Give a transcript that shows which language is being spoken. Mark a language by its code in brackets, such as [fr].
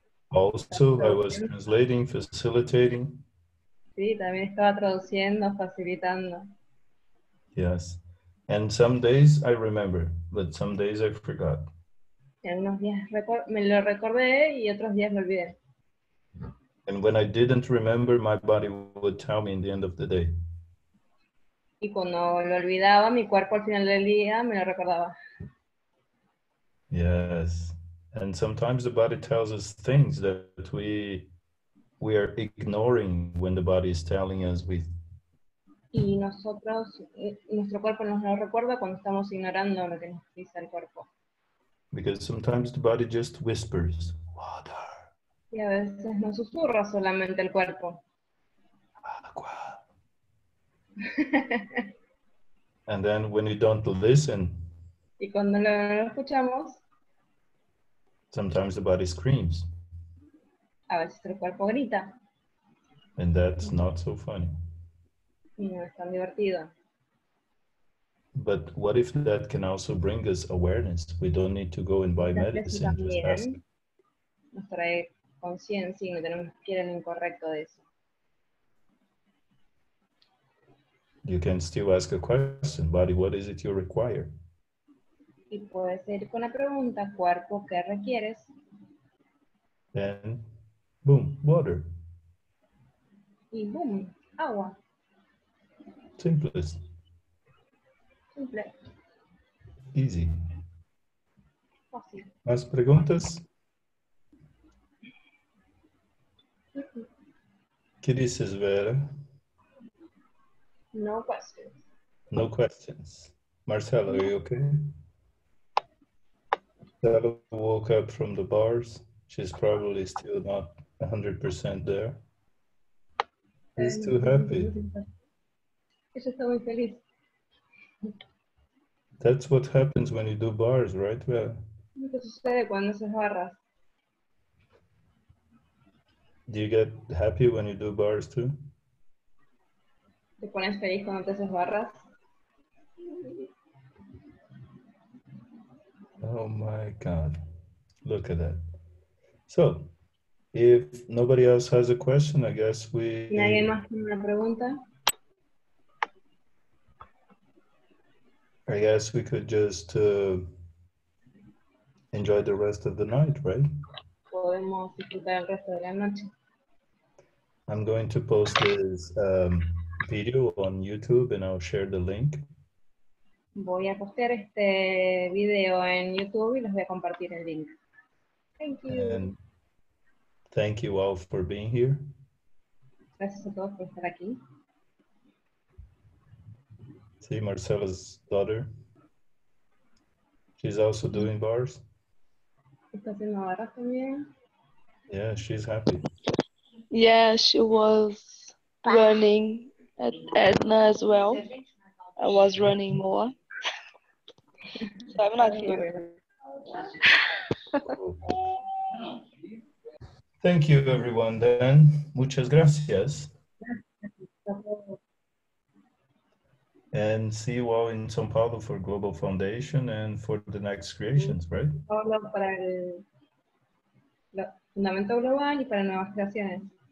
[en] Also, I was translating, facilitating. [es] Sí, también estaba traduciendo, facilitando. [en] Yes. And some days I remember, but some days I forgot. [es] En unos días me lo recordé y otros días lo olvidé. [en] And when I didn't remember, my body would tell me in the end of the day. [es] Y cuando lo olvidaba, mi cuerpo al final del día me lo recordaba. [en] Yes. And sometimes the body tells us things that we are ignoring when the body is telling us [es] Y nosotros, nuestro cuerpo nos lo recuerda cuando estamos ignorando lo que nos dice el cuerpo. [en] Because sometimes the body just whispers, water. [es] Y a veces nos susurra solamente el cuerpo. Agua. [en] And then when you don't listen, [es] y cuando lo escuchamos, [en] sometimes the body screams. [es] A veces el cuerpo grita. [en] And that's not so funny. [es] Y no es tan divertido. [en] But what if that can also bring us awareness? We don't need to go and buy medicine, just ask. [es] Nos trae conciencia y no tenemos que ir en lo incorrecto de eso. [en] You can still ask a question, body, what is it you require? [es] Y puedes ir con la pregunta, cuerpo, ¿qué requieres? [en] Then, boom, water. [es] Y boom, agua. [en] Simplest. [es] Simple. [en] Easy. [es] Fácil. ¿Más preguntas? ¿Qué dices, Vera? [en] No questions. No questions. Marcelo, are you okay? Marcelo woke up from the bars. She's probably still not 100% there. He's too happy. [es] Ella está muy feliz. [en] That's what happens when you do bars, right, Vera? [es] ¿Qué sucede cuando haces barras? [en] Do you get happy when you do bars too? [es] ¿Te pones feliz cuando te haces barras? [en] Oh my God. Look at that. So, if nobody else has a question, I guess [es] ¿Y alguien más tiene una pregunta? [en] I guess we could just enjoy the rest of the night, right? [es] Podemos disfrutar el resto de la noche. [en] I'm going to post this video on YouTube and I'll share the link. [es] Voy a postear este video en YouTube y les voy a compartir el link. [en] Thank you. And thank you all for being here. [es] Gracias a todos por estar aquí. [en] See Marcela's daughter. She's also doing bars. [es] ¿Está haciendo barras también? [en] Yeah, she's happy. Yeah, she was running at Edna as well. I was running more. So I'm not here. Thank you, everyone, then. [es] Muchas gracias. [en] And see you all in São Paulo for Global Foundation and for the next creations, right? [es] Paulo para el fundamento global y para nuevas creaciones.